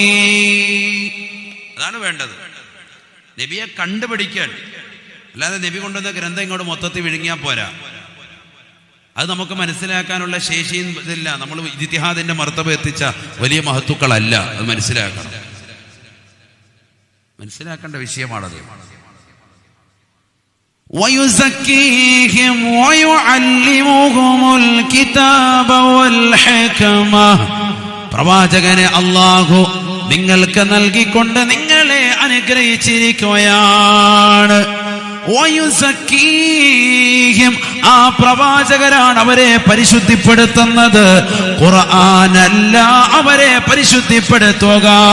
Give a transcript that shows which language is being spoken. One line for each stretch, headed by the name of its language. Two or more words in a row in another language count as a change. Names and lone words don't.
Malayalam: അതാണ് വേണ്ടത്, നബിയെ കണ്ടുപിടിക്കാൻ. അല്ലാതെ നബി കൊണ്ടുവന്ന ഗ്രന്ഥം ഇങ്ങോട്ട് മൊത്തത്തിൽ വിഴുങ്ങിയാൽ പോരാ. അത് നമുക്ക് മനസ്സിലാക്കാനുള്ള ശേഷിയും ഇതില്ല. നമ്മൾ ഇജ്തിഹാദിന്റെ മർത്തബ എത്തിച്ച വലിയ മഹത്തുക്കളല്ല. അത് മനസ്സിലാക്കേണ്ട വിഷയമാണത്.
Arabic: وَيُزَكِّيهِمْ وَيُعَلِّمُهُمُ الْكِتَابَ وَالْحِكْمَةَ
Malayalam: പ്രവാചകനെ അല്ലാഹു നിങ്ങൾക്ക് നൽകിക്കൊണ്ട് നിങ്ങളെ അനുഗ്രഹിച്ചിരിക്കുകയാണ്. വയുസക്കീഹിം ആ പ്രവാചകരാണ് അവരെ പരിശുദ്ധിപ്പെടുത്തുന്നത്, ഖുർആനല്ല അവരെ പരിശുദ്ധിപ്പെടുത്തുക.